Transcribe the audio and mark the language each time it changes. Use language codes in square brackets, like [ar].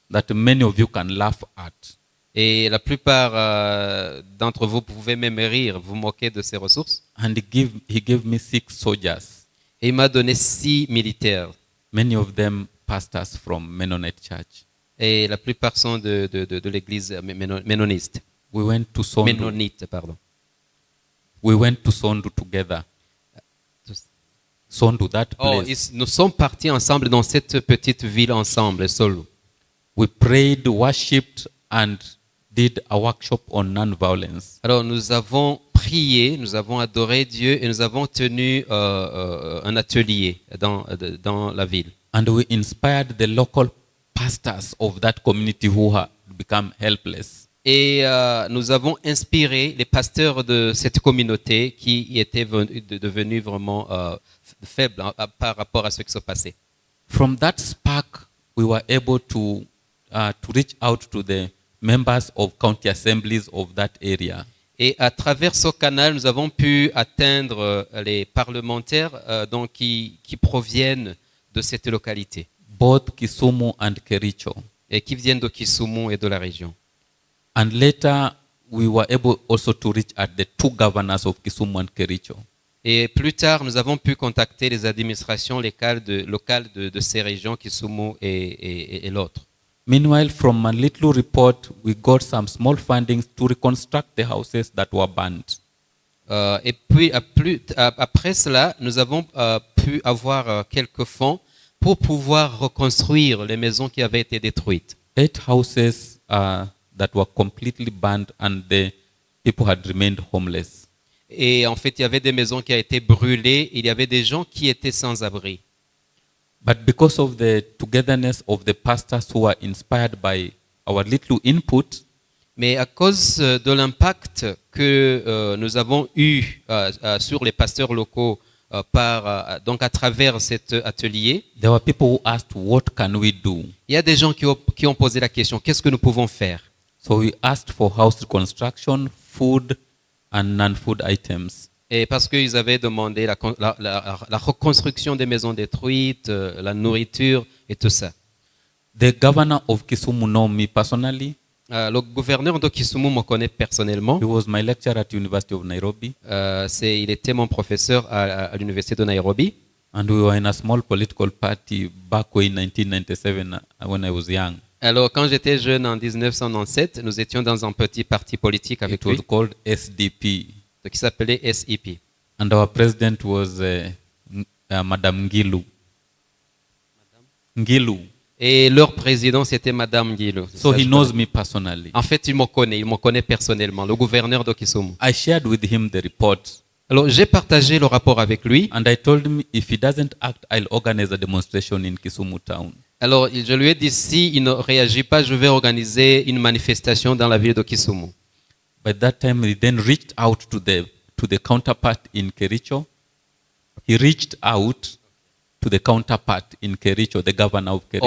[en] That many of you can laugh at. [fr] Et la plupart d'entre vous pouvez même rire, vous moquer de ces ressources. [en] And he gave me 6 soldiers. [fr] Et il m'a donné 6 militaires. [en] Many of them pastors from Mennonite Church. [fr] Et la plupart sont de l'église ménoniste. [en] We went to Sondu. [fr] Ménonite, pardon. [en] We went to Sondu together. Sondu, that place. [fr] Nous sommes partis ensemble dans cette petite ville ensemble, Solu. [en] We prayed, worshipped, and did a workshop on non-violence. [fr] Alors nous avons prié, nous avons adoré Dieu et nous avons tenu un atelier dans la ville. [en] And we inspired the local pastors of that community who had become helpless. [fr] Et nous avons inspiré les pasteurs de cette communauté qui étaient devenus vraiment faibles par rapport à ce qui se passait. [en] From that spark, we were able to reach out to the members of county assemblies of that area. [fr] Et à travers ce canal, nous avons pu atteindre les parlementaires donc qui proviennent de cette localité. [en] Both Kisumu and Kericho. [fr] Et qui viennent de Kisumu et de la région. [en] And later, we were able also to reach at the 2 governors of Kisumu and Kericho. [fr] Et plus tard, nous avons pu contacter les administrations locales de ces régions, Kisumu et l'autre. [en] Meanwhile, from a little report, we got some small fundings to reconstruct the houses that were burnt. [fr] Et puis, après cela, nous avons pu avoir quelques fonds pour pouvoir reconstruire les maisons qui avaient été détruites. [en] 8 houses that were completely burned and the people had remained homeless. [fr] Et en fait, il y avait des maisons qui ont été brûlées, il y avait des gens qui étaient sans abri. [en] But because of the togetherness of the pastors who were inspired by our little input, [fr] mais à cause de l'impact que nous avons eu sur les pasteurs locaux donc à travers cet atelier, [en] there were people who asked, what can we do? [fr] Il y a des gens qui ont posé la question, qu'est-ce que nous pouvons faire? [en] So we asked for house reconstruction, food and non-food items. [fr] Et parce qu'ils avaient demandé la reconstruction des maisons détruites, la nourriture et tout ça. [en] The governor of Kisumu know me personally. [fr] Le gouverneur de Kisumu me connaît personnellement. [en] He was my lecturer at University of Nairobi. [fr] Il était mon professeur à l'université de Nairobi. [en] And we were in a small political party back in 1997 when I was young. [fr] Alors, quand j'étais jeune en 1997, nous étions dans un petit parti politique avec [en] It was [fr] lui, [en] called SDP. [fr] qui s'appelait SEP. [en] And our president was Madame Ngilu. Ngilu. [fr] Et leur président, c'était Madame Gilo. [en] So he knows me personally. [fr] En fait, il me connaît personnellement, le gouverneur de Kisumu. [en] I shared with him the report. [fr] Alors, j'ai partagé le rapport avec lui. [en] And I told him if he doesn't act, I'll organize a demonstration in Kisumu town. [fr] Alors, je lui ai dit, si il ne réagit pas, je vais organiser une manifestation dans la ville de Kisumu. [en] By that time, he then reached out to the counterpart in Kericho. He reached out to the counterpart in Kericho, the governor of Kericho.